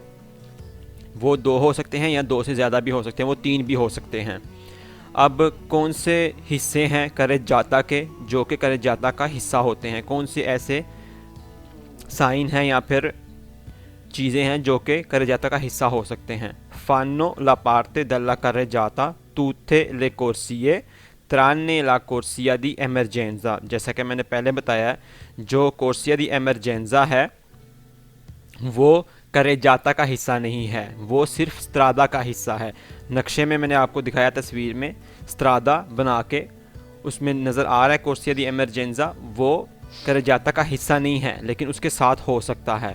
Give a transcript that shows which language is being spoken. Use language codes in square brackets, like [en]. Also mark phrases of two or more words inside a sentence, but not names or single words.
[hi] वो दो हो सकते हैं, या दो से ज़्यादा भी हो सकते हैं, वो तीन भी हो सकते हैं। अब कौन से हिस्से हैं carreggiata के जो कि carreggiata का हिस्सा होते हैं? कौन से ऐसे साइन हैं या फिर चीज़ें हैं जो कि carreggiata का हिस्सा हो सकते हैं? [it] fanno la parte della carreggiata tutte le corsie tranne la corsia di emergenza। [hi] जैसा कि मैंने पहले बताया, जो [it] corsia di emergenza [hi] है वो carreggiata का हिस्सा नहीं है, वो सिर्फ स्ट्रादा का हिस्सा है। नक्शे में मैंने आपको दिखाया, तस्वीर में स्ट्रादा बना के उसमें नज़र आ रहा है [it] corsia di emergenza, [hi] वो carreggiata का हिस्सा नहीं है, लेकिन उसके साथ हो सकता है।